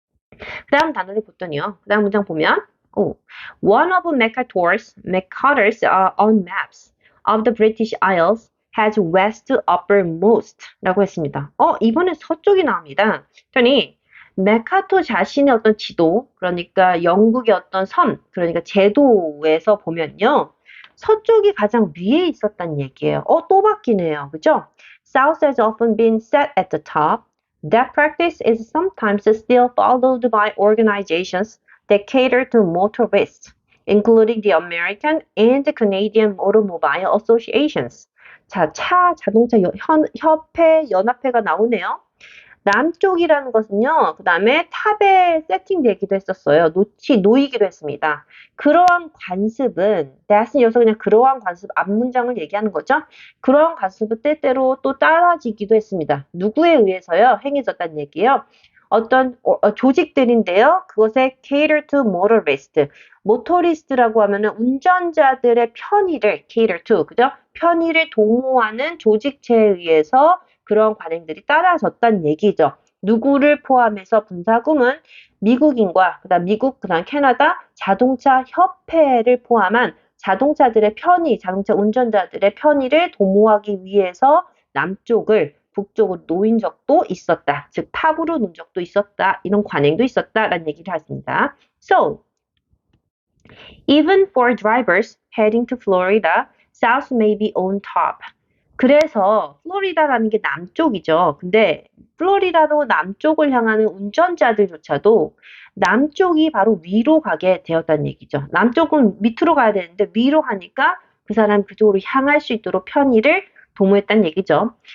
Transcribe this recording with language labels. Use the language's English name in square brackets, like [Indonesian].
[Korean] 그 다음 단어를 봤더니요. 그 다음 문장 보면 [English] One of Mercator's on maps of the British Isles has west uppermost [Korean] 라고 했습니다. 이번엔 서쪽이 나옵니다. 그러니 메카토 자신의 어떤 지도, 그러니까 영국의 어떤 섬, 그러니까 제도에서 보면요. 서쪽이 가장 위에 있었단 얘기예요. 또 바뀌네요. 그죠? [English] South has often been set at the top. That practice is sometimes still followed by organizations that cater to motorists, including the American and the Canadian Automobile Associations. [Korean] 자, 자동차 협회, 연합회가 나오네요. 남쪽이라는 것은요, 그 다음에 탑에 세팅되기도 했었어요. 놓이기도 했습니다. 그러한 관습은, that은 여기서 그냥 그러한 관습 앞문장을 얘기하는 거죠. 그러한 관습은 때때로 또 따라지기도 했습니다. 누구에 의해서요? 행해졌다는 얘기예요. 어떤 조직들인데요. 그것에 [English] cater to motorist. [Korean] 모토리스트라고 하면은 운전자들의 편의를 [English] cater to, [Korean] 그죠? 편의를 도모하는 조직체에 의해서 그런 관행들이 따라졌다는 얘기죠. 누구를 포함해서 분사구문 미국인과 그다음 미국 그다음 캐나다 자동차 협회를 포함한 자동차들의 편의, 자동차 운전자들의 편의를 도모하기 위해서 남쪽을 북쪽으로 놓인 적도 있었다. 즉 탑으로 놓은 적도 있었다. 이런 관행도 있었다라는 얘기를 하십니다. [English] So, even for drivers heading to Florida, south may be on top. [Korean] 그래서 플로리다라는 게 남쪽이죠. 근데 플로리다로 남쪽을 향하는 운전자들조차도 남쪽이 바로 위로 가게 되었다는 얘기죠. 남쪽은 밑으로 가야 되는데 위로 가니까 그 사람 그쪽으로 향할 수 있도록 편의를 도모했다는 얘기죠.